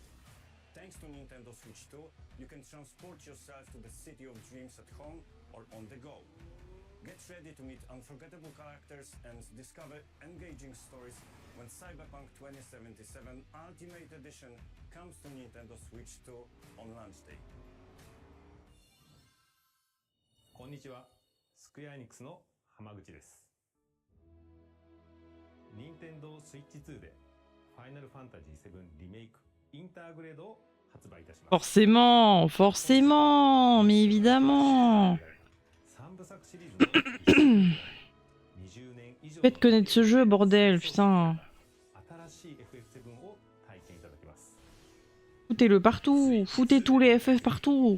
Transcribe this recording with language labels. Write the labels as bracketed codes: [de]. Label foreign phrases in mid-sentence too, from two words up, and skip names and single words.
[en] Thanks to Nintendo Switch 2, you can transport yourself to the city of dreams at home or on the go. Get ready to meet unforgettable characters and discover engaging stories when Cyberpunk 2077 Ultimate Edition comes to Nintendo Switch 2 on launch day. [ja] こんにちは、スクエアエニックスの浜口です。任天堂スイッチ2でファイナルファンタジー7リメイクインターグレードを発売いたします。 [fr] Forcément, forcément, mais évidemment. Faites connaître ce jeu, bordel, putain. Foutez-le partout, foutez tous les FF partout.